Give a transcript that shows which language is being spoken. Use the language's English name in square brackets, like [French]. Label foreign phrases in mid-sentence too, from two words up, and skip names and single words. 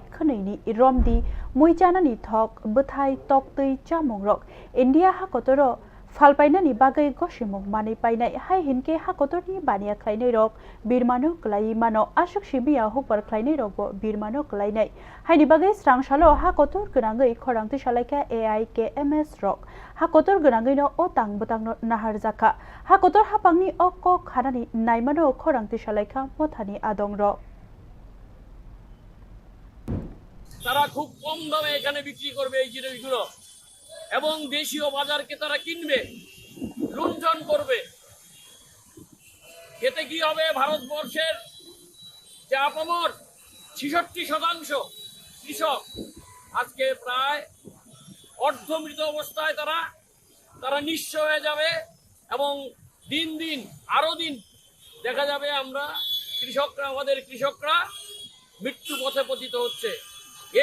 [Kok Borok] khwnei ni romdi muijanani thok bwthai tok tui chamung rok India ha kotoro falpainani bagai gosimung manei painai hai hinke ha kotorni bania khlainai rok birmano klai mano ashok sibia hukbar khlainai rok bo birmano klainai haini bagai srangsalo ha kotor grangai khorangti salaika AIKMS rok ha kotor grangai no otang butang no nahar jaka ha kotor hapangni okko khanani naimano khorangti salaika mothani adong ro [Bangla] তারা খুব কম দামে এখানে বিক্রি করবে এই জিনিসগুলো এবং দেশীয় বাজারকে তারা কিনবে লুণ্ঠন করবে। এতে কি হবে? ভারতবর্ষের যে আপামর 66% কৃষক আজকে প্রায় অর্ধমৃত অবস্থায় তারা নিঃস্ব হয়ে যাবে এবং দিন দিন আরো দিন দেখা যাবে আমাদের কৃষকরা মৃত্যু পথে পতিত হচ্ছে।